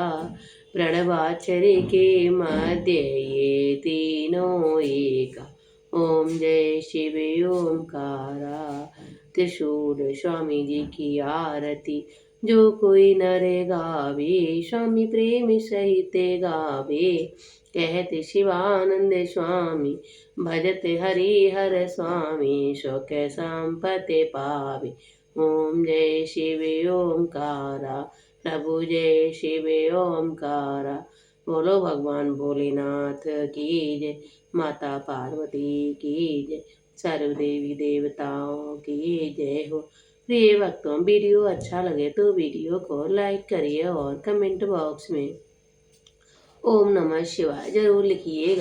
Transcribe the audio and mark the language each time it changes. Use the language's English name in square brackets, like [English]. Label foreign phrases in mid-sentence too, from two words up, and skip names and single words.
[Hindi] प्रणवाक्षरी के मध्य ये तीनों एका। ओम जय शिव ओंकारा। त्रिशूल स्वामी जी की आरती जो कोई नर गावे स्वामी प्रेम सहित गावे। कहते शिवानंद स्वामी भजत हरि हर स्वामी सुख संपत्ति पावे। ओम जय शिव ओंकारा। प्रभु जय शिव ओंकारा। बोलो भगवान भोलेनाथ की जय। माता पार्वती की जय। सर्व देवी देवताओं की जय हो। प्रिय भक्तों, वीडियो अच्छा लगे तो वीडियो को लाइक करिए और [English] comment box [Hindi] में ओम नमः शिवाय जरूर लिखिएगा।